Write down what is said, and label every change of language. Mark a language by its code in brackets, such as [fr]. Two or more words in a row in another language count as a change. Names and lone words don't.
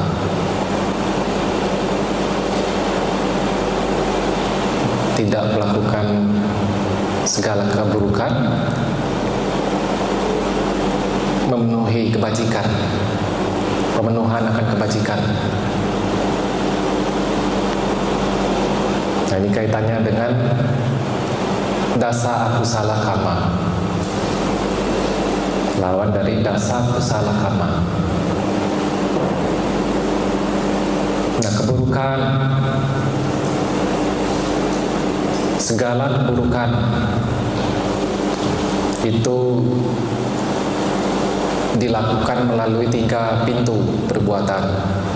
[id] Tidak melakukan segala keburukan, memenuhi kebajikan, pemenuhan akan kebajikan. Nah, ini kaitannya dengan [pi] dasa akusala kama, [id] lawan dari [pi] dasa kusala kama. [id] Nah, keburukan, segala keburukan itu dilakukan melalui 3 pintu perbuatan,